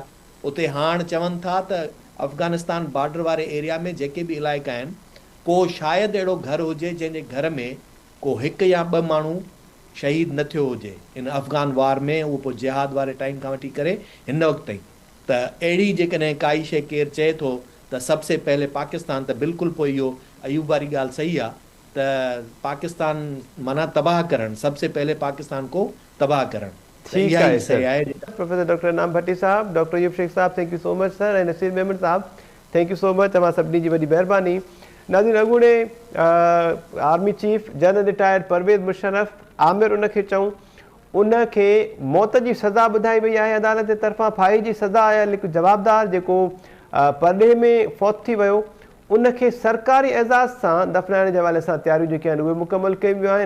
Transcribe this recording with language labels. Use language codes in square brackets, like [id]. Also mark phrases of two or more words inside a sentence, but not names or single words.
[sd] उते हाणे चवनि था त अफ़गानिस्तान बॉर्डर वारे एरिया में जेके बि इलाइक़ा आहिनि को शायदि अहिड़ो घर हुजे जंहिंजे घर में को हिकु या ॿ माण्हू शहीद न थियो हुजे इन अफ़गान वार में, उहो पोइ जिहाद वारे टाइम खां वठी करे हिन वक़्त ताईं। त अहिड़ी जेकॾहिं काई शइ केरु चए थो त [hi] सबसे पहले पाकिस्तान, [sd] त बिल्कुलु पोइ इहो अयूब वारी ॻाल्हि सही आहे त पाकिस्तान माना तबाह करणु, [hi] सबसे पहले पाकिस्तान को तबाह करणु। ठीक है सर। [en] प्रोफेसर डॉक्टर इनाम भट्टी साहब, डॉक्टर अयूब शेख साहब, Thank you so much sir. [sd] ऐं नसीर मेमन साहब, [en] Thank you so much, [sd] तव्हां सभिनी जी वॾी महिरबानी। नाज़रीन, अॻूणे आर्मी चीफ जनरल रिटायर्ड परवेज़ मुशर्रफ आमिर उनखे चऊं, उनखे मौत जी सज़ा ॿुधाई वई आहे अदालत जे तरफ़ां। फाही जी सज़ा आयल हिकु जवाबदार जेको परॾे में फौत थी वियो उनखे सरकारी एज़ाज़ सां दफ़नाइण जे हवाले सां तयारियूं जेके आहिनि उहे मुकमल कयूं वियूं आहिनि।